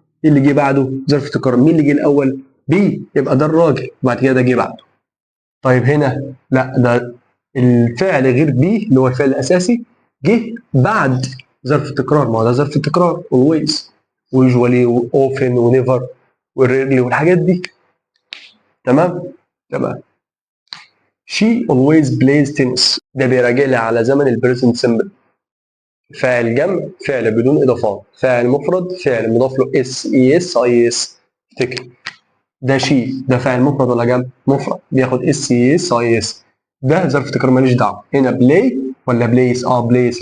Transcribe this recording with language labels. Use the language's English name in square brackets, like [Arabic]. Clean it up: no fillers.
[Arabic] ايه اللي جه بعده؟ ظرف تكرار. مين اللي جه الاول؟ بي، يبقى ده الراجل وبعد كده ده جه بعده. طيب هنا لا، ده الفعل غير بي اللي هو الفعل الاساسي جه بعد ظرف التكرار. ما هو ده ظرف التكرار always ويجوالي واوفن ونيفر وريرلي والحاجات دي. تمام. [English] she always plays tennis. [Arabic] ده بيراجع لي على زمن البريزنت سمبل. فاعل جمع، فعل بدون اضافات، فاعل مفرد، فعل مضاف له اس اي اس اي اس. افتكر ده شي، ده فاعل مفرد ولا جمع؟ مفرد، بياخد اس اي اس اي اس. ده ظرف تكرار ماليش دعوه. هنا بلاي ولا بليس؟ بليس.